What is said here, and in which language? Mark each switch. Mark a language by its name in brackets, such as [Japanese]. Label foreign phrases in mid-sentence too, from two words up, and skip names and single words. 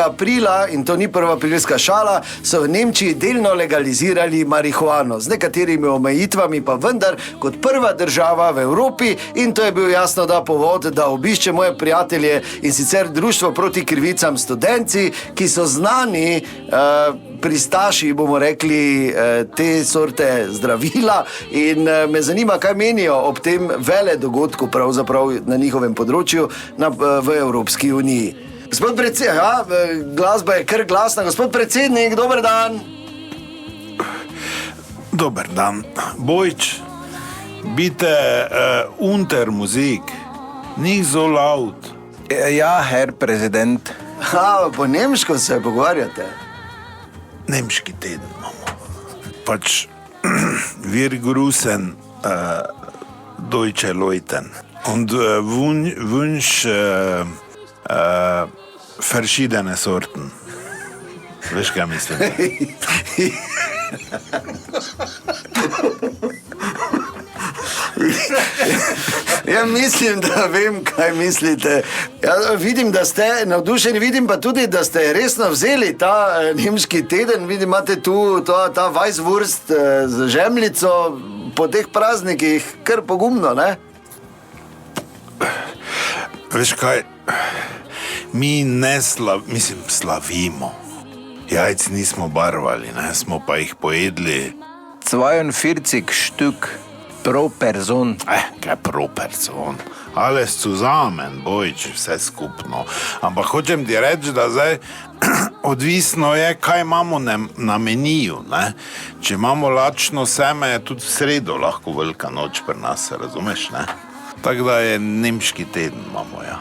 [Slovenian] aprila, in to ni prva aprilska šala, so v Nemčiji delno legalizirali marihuano, z nekaterimi omejitvami, pa vendar kot prva država v Evropi, in to je bil jasno da povod, da obišče moje prijatelje, in sicer Društvo proti krivicam Studenci, ki so znani pristaši, bomo rekli, te sorte zdravila, in me zanima, kaj menijo ob tem vele dogodku pravzaprav na njihovem področju v Evropski uniji. Gospod predsednik, glasba je kar glasna. Gospod predsednik, dober dan. Dober dan. Bojč, [German] bitte unter Musik, nicht so laut. Ja, Herr Präsident. [Slovenian] Po nemško se pogovarjate? Nemški teden imamo. [German] Pač wir grüßen deutsche Leuten und wünsch verschiedene Sorten. [Slovenian] Veš, kaj mislim? Ja, mislim, da vem, kaj mislite. Ja, vidim, da ste navdušeni, vidim pa tudi, da ste resno vzeli ta nemški teden. Vidim, imate tu ta Weisswurst z žemljico po teh praznikih, kar pogumno, ne? Veš kaj, mi ne slavimo. Jajc nismo barvali, ne, smo pa jih pojedli. [German] 42 Stück pro Person. Kaj pro person? Alles zusammen, [Slovenian] Bojč, vse skupno. Ampak hočem ti reči, da zdaj odvisno je, kaj imamo na meniju, ne? Če imamo lačno seme, je tudi v sredo lahko velika noč pri nas, razumeš, ne? Tako da je nemški teden imamo, ja.